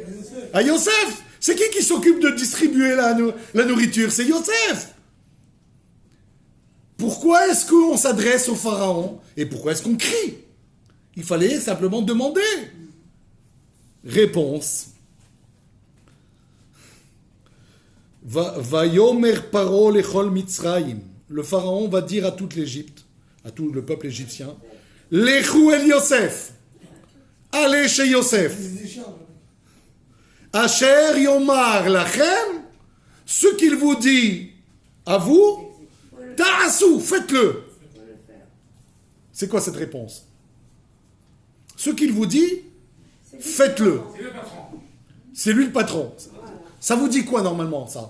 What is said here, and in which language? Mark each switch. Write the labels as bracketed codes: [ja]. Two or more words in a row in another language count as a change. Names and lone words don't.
[fr] À Yosef. C'est qui s'occupe de distribuer la nourriture? C'est Yosef. Pourquoi est-ce qu'on s'adresse au pharaon? Et pourquoi est-ce qu'on crie? Il fallait simplement demander. Réponse. [he] ויאמר פרעה לכל מצרים. [fr] Le pharaon va dire à toute l'Égypte, à tout le peuple égyptien, [he] לכו אל יוסף. [fr] Allez chez Yosef. [he] אשר יאמר לכם, [fr] ce qu'il vous dit à vous, ta'asou, faites-le. C'est quoi cette réponse? Ce qu'il vous dit, faites-le. C'est le patron. C'est lui le patron. Ça vous dit quoi normalement, ça?